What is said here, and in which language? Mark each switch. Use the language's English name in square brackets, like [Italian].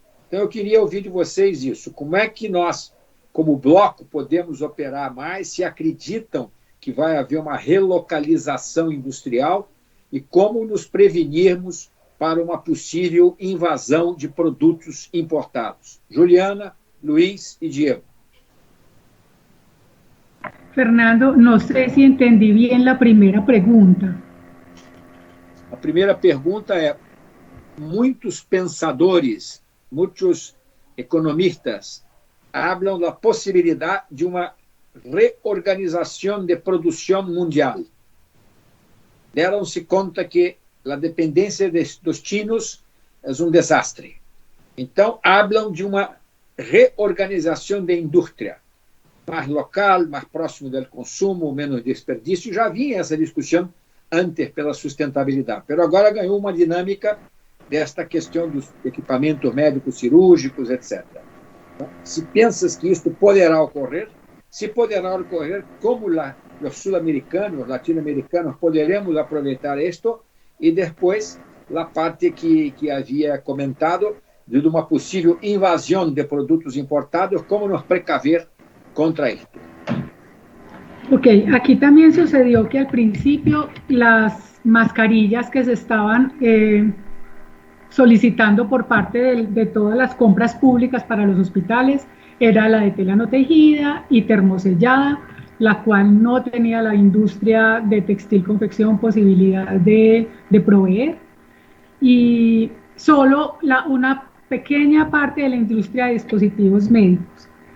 [Portuguese] Então, eu queria ouvir de vocês isso. Como é que nós, como bloco, podemos operar mais, se acreditam que vai haver uma relocalização industrial e como nos prevenirmos para uma possível invasão de produtos importados? Juliana, Luiz e Diego. [Spanish] Fernando, no sé si entendí bien la primera pregunta. [Portuguese] A primeira pergunta é: muitos pensadores, muitos economistas hablam da possibilidade de uma reorganização de produção mundial. Deram-se conta que a dependência dos chinos é um desastre. Então, hablam de uma reorganização da indústria, mais local, mais próximo do consumo, menos desperdício. Já vinha essa discussão antes pela sustentabilidade, mas agora ganhou uma dinâmica desta questão dos equipamentos médicos cirúrgicos, etc. Então, se pensas que isto poderá ocorrer, se poderá ocorrer, como os sul-americanos, latino-americanos, poderemos aproveitar isto e depois a parte que havia comentado de uma possível invasão de produtos importados, como nos precaver contra esto. [Spanish] Ok, aquí también sucedió que al principio las mascarillas que se estaban solicitando por parte de todas las compras públicas para los hospitales era la de tela no tejida y termosellada, la cual no tenía la industria de textil confección posibilidad de proveer, y solo una pequeña parte de la industria de dispositivos médicos.